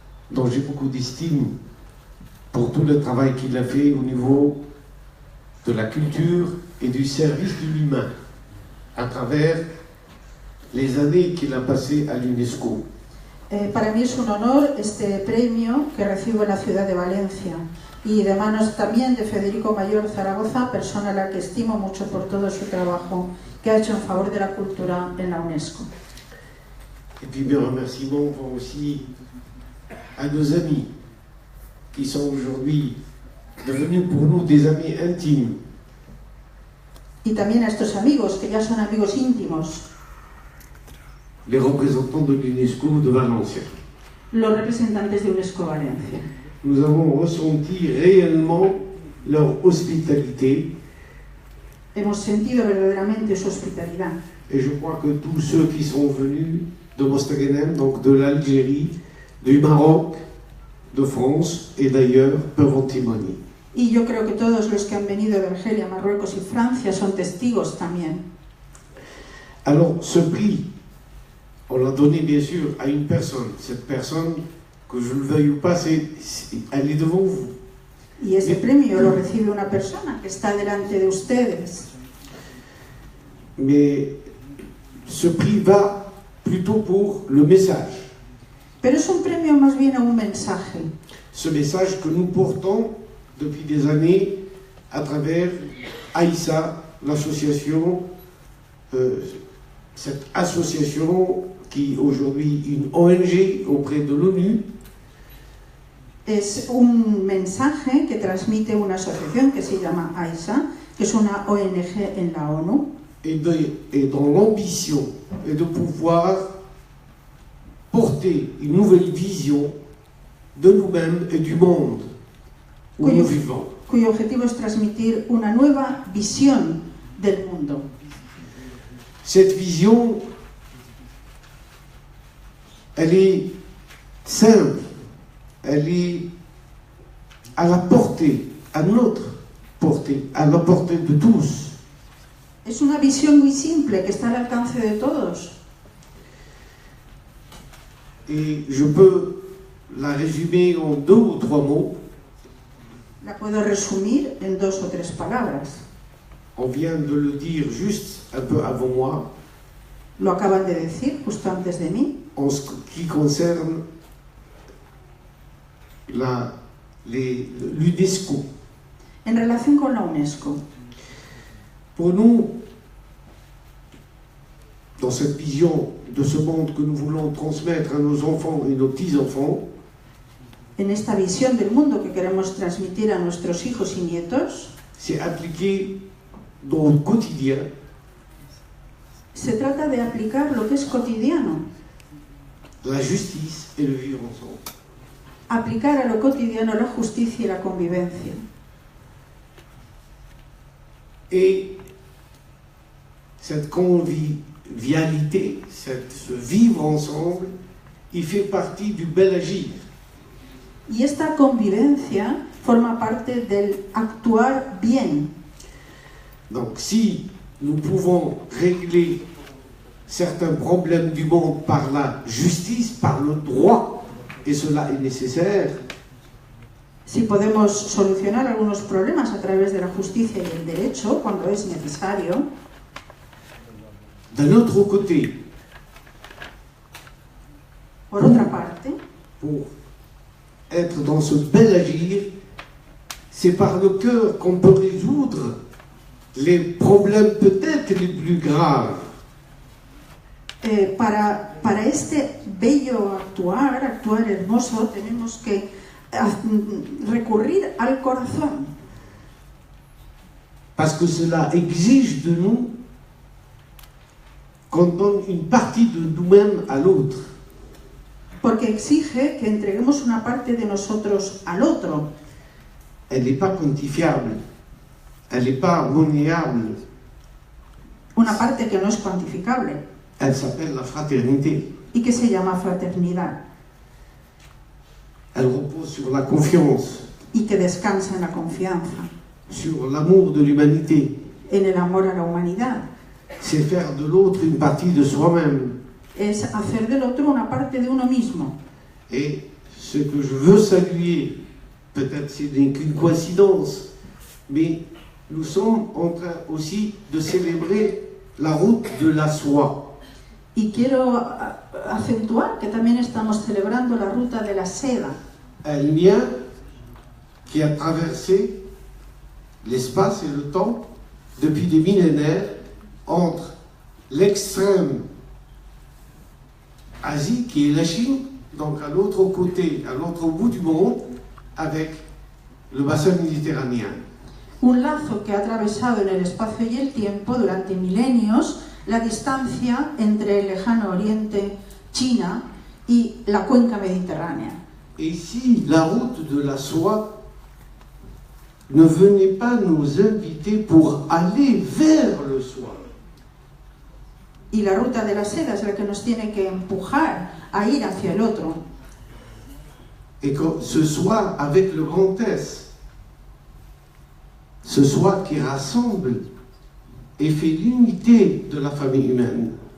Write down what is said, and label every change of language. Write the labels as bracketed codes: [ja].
[fr] dont j'ai beaucoup d'estime pour tout le travail qu'il a fait au niveau de la culture et du service de l'humain à travers les années qu'il a passées à l'UNESCO. [es] Para mí es un honor este premio que recibo en la ciudad de Valencia y de manos también de Federico Mayor Zaragoza, persona a la que estimo mucho por todo su trabajo que ha hecho en favor de la cultura en la UNESCO. [fr] Et puis mes remerciements vont aussi à nos amis qui sont aujourd'hui devenus pour nous des amis intimes. [es] Y también a estos amigos que ya son amigos íntimos, [fr] Les représentants de l'UNESCO de Valenciennes. [es] los representantes de UNESCO Valencia. [fr] Nous avons ressenti réellement leur hospitalité [es] Hemos sentido verdaderamente su hospitalidad. [fr] et je crois que tous ceux qui sont venus de Mostaganem, donc de l'Algérie, du Maroc, de France et d'ailleurs peuvent en témoigner. [es] Y yo creo que todos los que han venido de Argelia, Marruecos y Francia son testigos también. [fr] Alors ce prix, on l'a donné bien sûr à une personne. Cette personne, que je le veuille ou pas, elle est devant vous. [es] Y ese premio lo recibe una persona que está delante de ustedes. [fr] Mais ce prix va plutôt pour le message. [es] Pero es un premio más bien a un mensaje. [fr] Ce message que nous portons depuis des années à travers AISA, l'association, cette association qui est aujourd'hui une ONG auprès de l'ONU. [es] Es un mensaje que transmite una asociación que se llama AISA, que es una ONG en la ONU. [fr] Et dont l'ambition est de pouvoir porter une nouvelle vision de nous-mêmes et du monde où nous vivons. [es] Cuyo objetivo es transmitir una nueva visión del mundo. [fr] Cette vision, elle est simple, elle est à la portée, à notre portée, à la portée de tous. [es] Es una visión muy simple que está al alcance de todos. [fr] Et je peux la résumer en 2 ou 3 mots. [es] La puedo resumir en 2 o 3 palabras. [fr] On vient de le dire juste un peu avant moi. [es] Lo acaban de decir justo antes de mí. [fr] En ce qui concerne l'UNESCO. [es] En relación con la UNESCO. [fr] Pour nous, dans cette vision de ce monde que nous voulons transmettre à nos enfants et nos petits-enfants, [es] En esta visión del mundo que queremos transmitir a nuestros hijos y nietos, [fr] c'est appliqué dans le quotidien. [es] se trata de aplicar lo que es cotidiano. [fr] La justice et le vivre ensemble. [es] Aplicar a lo cotidiano la justicia y la convivencia. [fr] Et cette convivialité, ce vivre ensemble, il fait partie du bel agir. [es] Y esta convivencia forma parte del actuar bien. [fr] Donc si nous pouvons régler certains problèmes du monde par la justice, par le droit, et cela est nécessaire, [es] Si podemos solucionar algunos problemas a través de la justicia y el derecho cuando es necesario, [fr] d'un autre côté, [es] por otra parte, [fr] pour être dans ce bel agir, c'est par le cœur qu'on peut résoudre les problèmes peut-être les plus graves. [es] para este bello actuar hermoso, tenemos que recurrir al corazón. [fr] Parce que cela exige de nous qu'on donne une partie de nous-mêmes à l'autre. [es] Porque exige que entreguemos una parte de nosotros al otro. [fr] Elle n'est pas quantifiable. elle n'est pas monnayable. [es] Una parte que no es cuantificable [fr] Elle s'appelle la fraternité. [es] y que se llama fraternidad [fr] Elle repose sur la confiance, [es] y que descansa en la confianza, [fr] sur l'amour de l'humanité. [es] en el amor a la humanidad. [fr] C'est faire de l'autre une partie de soi-même. [es] Es hacer del otro una parte de uno mismo. [fr] Et ce que je veux saluer, peut-être ce n'est qu'une coïncidence, mais nous sommes en train aussi de célébrer la route de la soie. [es] Y quiero acentuar que también estamos celebrando la ruta de la seda, [fr] Un lien qui a traversé l'espace et le temps depuis des millénaires entre l'extrême Asie qui est la Chine, donc à l'autre côté, à l'autre bout du monde, avec le bassin méditerranéen. [es] un lazo que ha atravesado en el espacio y el tiempo durante milenios la distancia entre el lejano oriente, China, y la cuenca mediterránea. [fr] Et si la route de la soie ne venait pas nous inviter pour aller vers le soi, [es] Y la ruta de la seda es la que nos tiene que empujar a ir hacia el otro. [fr] et que ce soi avec le grand S, ce soi qui rassemble et fait l'unité de la famille humaine.